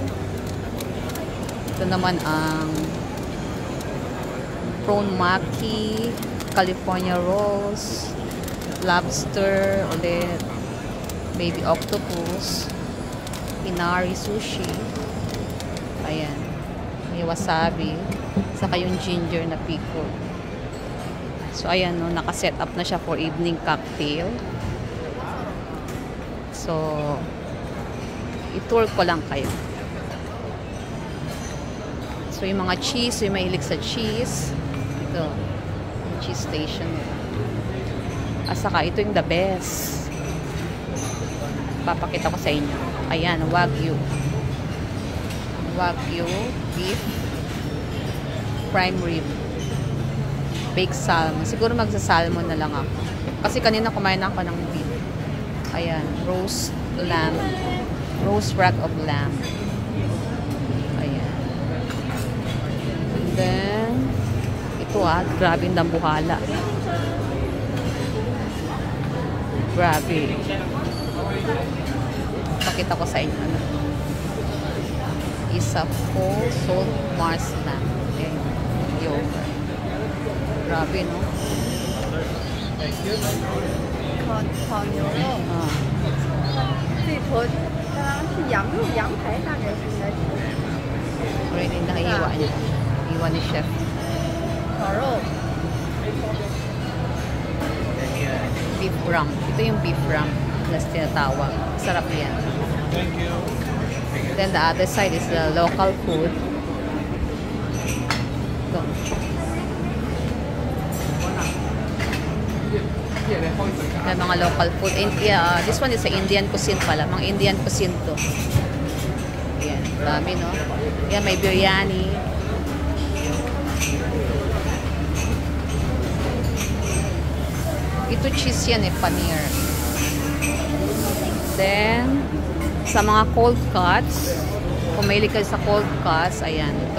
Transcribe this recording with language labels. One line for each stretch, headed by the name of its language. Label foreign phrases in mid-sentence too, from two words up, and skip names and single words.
Filipino: Ito naman ang
English: prawn maki, California rolls,
Filipino: lobster, ulit,
English: baby octopus,
Filipino: inari sushi. Ayan. May wasabi. Saka yung ginger na pickle. So, ayan, no, naka-set up na siya for
English: evening cocktail.
Filipino: So, i-tour ko lang kayo. So, yung mga cheese, yung mahilig sa cheese. Ito, yung
English: cheese station.
Filipino: At saka, ito yung
English: the best.
Filipino: Papakita ko sa inyo. Ayan, Wagyu.
English: Wagyu beef prime rib. Baked salmon.
Filipino: Siguro magsa-salmon na lang ako. Kasi kanina kumain ako ng beef. Ayan,
English: roast lamb. Roast rack of lamb.
Filipino: Ayan.
English: And then,
Filipino: ito grabe yung dambuhala. Grabe. Pakita ko sa inyo. Isa
English: full salt Mars lamb.
Filipino: Okay. Yogurt. Grabe, no?
Chinese: 烤牛肉，这坨是羊肉，羊排大概是应该是。
Filipino: Ready na iwa niya. Iwa ni chef.
Chinese: 烤肉。
English: Beef rump.
Filipino: Ito yung
English: beef rump
Filipino: na tinatawag. Sarap yan.
English: Thank you. Then the other side is the local food.
Filipino: Ito. May mga
English: local food. This one is a Indian cuisine pala.
Filipino: Mga
English: Indian cuisine
Filipino: to. Ayan. Dami, no? Ayan, may biryani. Ito cheese yan paneer. Then, sa mga
English: cold cuts,
Filipino: kung mahilig kayo sa
English: cold cuts,
Filipino: ayan, ito.